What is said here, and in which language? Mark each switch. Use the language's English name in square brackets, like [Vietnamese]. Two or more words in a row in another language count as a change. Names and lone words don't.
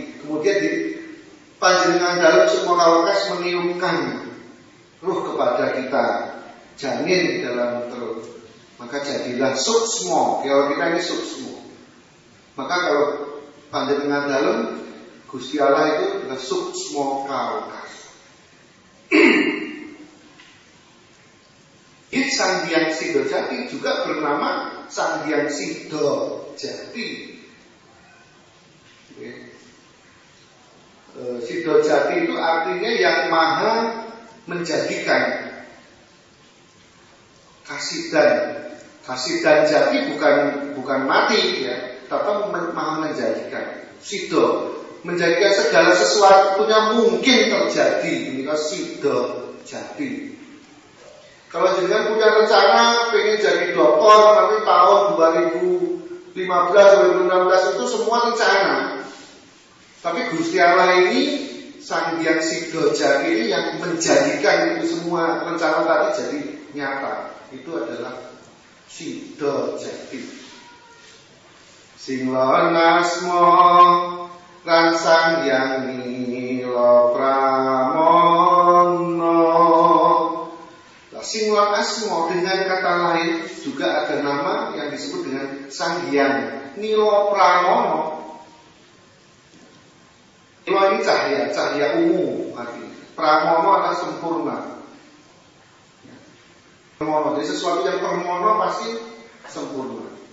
[Indonesian] Kemudian di panjenengan dalam sukmo kawekas meniupkan roh kepada kita, janin dalam perut. Maka jadilah suksmo. Kalau kita ini suksmo. Maka kalau panjenengan dalam Gusti Allah itu adalah suksmo kawekas. Sang Hyang Sido Jati juga bernama Sang Hyang Sido Jati. Sido Jati itu artinya yang maha menjadikan. Kasidan jati bukan mati ya, tapi maha menjadikan. Sido menjadikan segala sesuatunya mungkin terjadi. Ini kan Sido Jati. Kalau jenengan punya rencana pengen jadi dokter nanti tahun 2015 2016 itu semua rencana. Tapi Gusti Allah ini Sang Hyang Sido Jati ini yang menjadikan itu semua rencana tadi jadi nyata. Itu adalah Sido Jati. [Javanese] Sing asma lan Sang Hyang Nila Pramono. [Indonesian] Singwan asmo dengan kata lain juga ada nama yang disebut dengan Sang Hyang Nila Pramono. Nila ini cahaya ungu artinya. Pramono adalah sempurna. Pramono, jadi sesuatu yang permono pasti sempurna.